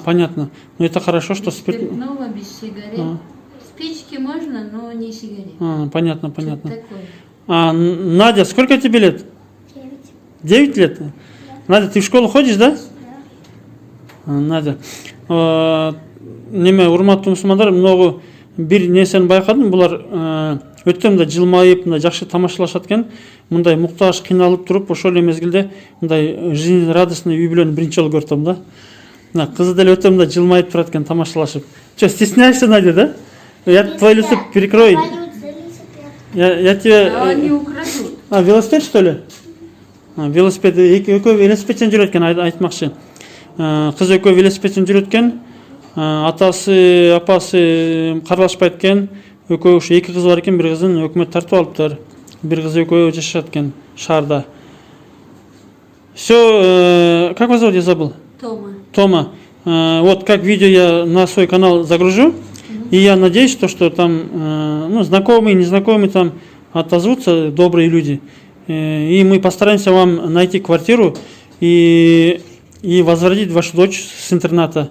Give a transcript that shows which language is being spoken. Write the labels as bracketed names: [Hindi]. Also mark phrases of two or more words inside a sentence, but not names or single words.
[Russian] Понятно. Но это хорошо, что Без спиртного, без сигарет. Спички можно, но не сигарет. Понятно. Что-то такое. Надя, сколько тебе лет? 9 лет? Да. Надя, ты в школу ходишь, да? Да. Надя. [Kyrgyz] Неме урматтуу мусулмандар, много бир нерсени байкадым. Булар өттөн да жылмайып, мындай жакшы тамашалашат экен. Мындай муктаж, кыйналып туруп, ошол эле мезгилде мындай [Russian] жизнь радостный [Kyrgyz] үй бүлөнү биринчи жолу көрдүм да. Кызы деле өтө мындай жылмайып турат экен, тамашалашып. [Russian] Че, стесняешься, Надя, да? Я твой лицо перекрою. Я тебе... Они украдут. Велосипед, что ли? [Kyrgyz] Велосипед, экөө велосипедтен жүрөт экен, айтмакчы. Кыз экөө велосипедтен жүрөт экен. Атасы, апасы каралашпайт экен. Экөө ушу 2 кызы бар экен, бир кызын өкмөт тартып алыптыр. Бир кызы экөө жашашат экен шаарда. [Russian] Все, как вас зовут, я забыл? Тома. Тома. Вот как видео я на свой канал загружу, и я надеюсь, что там, ну, знакомые, незнакомые там отозвутся, добрые люди. И мы постараемся вам найти квартиру и возвратить вашу дочь с интерната.